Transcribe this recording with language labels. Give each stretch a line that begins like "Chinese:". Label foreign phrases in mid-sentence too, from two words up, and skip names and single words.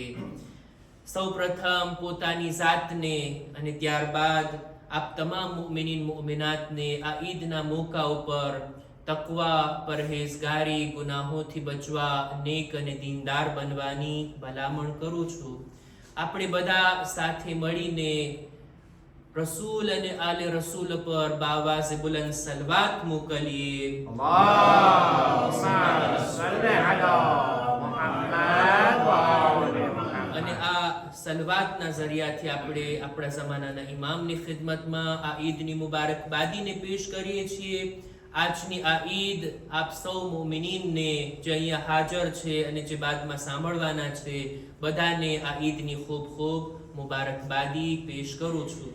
Gujarati: સૌપ્રથમ પોતાની જાતને અને ત્યારબાદ આપ તમામ મુમિનીન મુમિનાતને આ ઈદના મોકા ઉપર તકવા, પરહેઝગારી, ગુનાહોથી બચવા, નેક અને દીનદાર બનવાની ભલામણ કરું છું. આપણે બધા સાથે મળીને રસૂલ અને આલે રસૂલ પર બાવાઝે બુલંદ સલવાત મોકલીએ.
Arabic: اللهم صل على محمد وآل محمد
Gujarati: અને આ સલવાતના ઝરિયાથી આપણે આપણા જમાનાના ઇમામની ખિદમતમાં આ ઈદની મુબારકબાદીને પેશ કરીએ છીએ. આજની આ ઈદ આપ સૌ મોમિનીનને જે અહીંયા હાજર છે અને જે બાદમાં સાંભળવાના છે બધાને આ ઈદની ખૂબ ખૂબ મુબારકબાદી પેશ કરું છું.